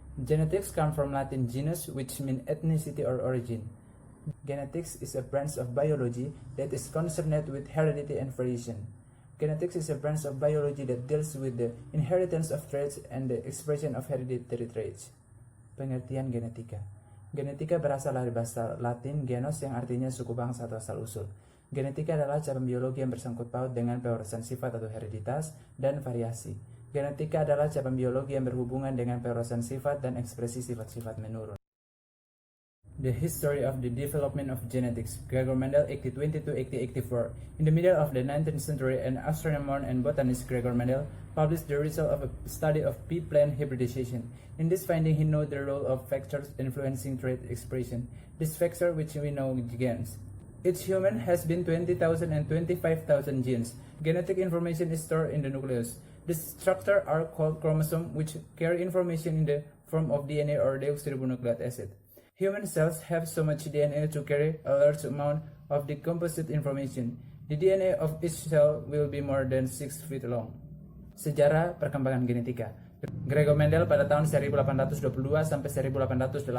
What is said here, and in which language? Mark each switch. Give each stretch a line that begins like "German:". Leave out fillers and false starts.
English: Genetics come from Latin genus, which means ethnicity or origin. Genetics is a branch of biology that is concerned with heredity and variation. Genetics is a branch of biology that deals with the inheritance of traits and the expression of hereditary traits.
Indonesian: Pengertian genetika. Genetika berasal dari bahasa Latin genos yang artinya suku bangsa atau asal-usul. Genetika adalah cabang biologi yang bersangkut paut dengan pewarasan sifat atau hereditas dan variasi. Genetika adalah cabang biologi yang berhubungan dengan pewarasan sifat dan ekspresi sifat-sifat menurun.
English: The history of the development of genetics. Gregor Mendel, 1822-1884. In the middle of the 19th century, an astronomer and botanist, Gregor Mendel, published the result of a study of pea plant hybridization. In this finding, he noted the role of factors influencing trait expression. This factor, which we know genes. Each human has been 20,000 and 25,000 genes. Genetic information is stored in the nucleus. These structures are called chromosomes, which carry information in the form of DNA or deoxyribonucleic acid. Human cells have so much DNA to carry a large amount of decomposite information. The DNA of each cell will be more than 6 feet long.
Indonesian: Sejarah perkembangan genetika. Gregor Mendel pada tahun 1822 sampai 1884.